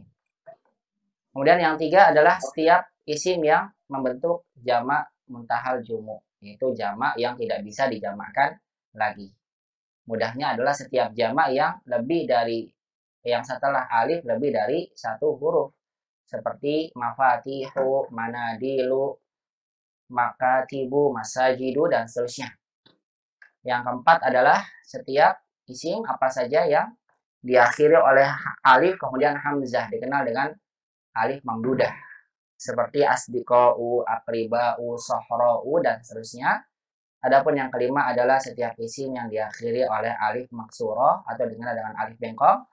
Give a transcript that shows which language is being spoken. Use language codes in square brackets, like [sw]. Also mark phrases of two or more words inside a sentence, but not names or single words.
[id] Kemudian yang tiga adalah setiap isim yang membentuk jamak [ar] منتهى الجموع, [id] yaitu jamak yang tidak bisa dijamakkan lagi. Mudahnya adalah setiap jamak yang lebih dari yang setelah alif lebih dari 1 huruf. [ar] Seperti مفاتيح، منازل، مكاتب، مساجد, [id] dan seterusnya. Yang keempat adalah setiap isim apa saja yang diakhiri oleh alif kemudian hamzah, dikenal dengan [ar] ألف ممدودة. [id] Seperti [ar] أصدقاء، أقرباء، صحراء, [id] dan seterusnya. Adapun yang kelima adalah setiap isim yang diakhiri oleh [ar] ألف مقصورة [id] atau dikenal dengan alif bengkok.